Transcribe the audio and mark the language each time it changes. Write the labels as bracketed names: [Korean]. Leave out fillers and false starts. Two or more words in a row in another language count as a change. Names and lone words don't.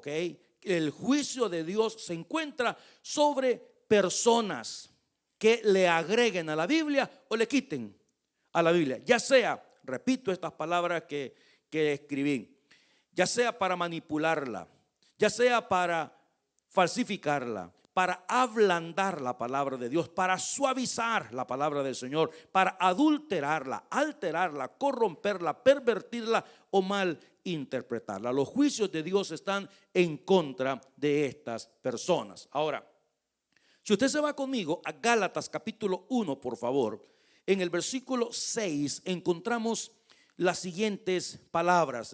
[Spanish] El juicio de Dios se encuentra sobre personas que le agreguen a la Biblia o le quiten a la Biblia, ya sea, repito estas palabras que escribí, ya sea para manipularla, ya sea para falsificarla, para ablandar la palabra de Dios, para suavizar la palabra del Señor, para adulterarla, alterarla, corromperla, pervertirla o mal interpretarla. Los juicios de Dios están en contra de estas personas. Ahora, si usted se va conmigo a Gálatas capítulo 1, por favor, en el versículo 6 encontramos las siguientes palabras.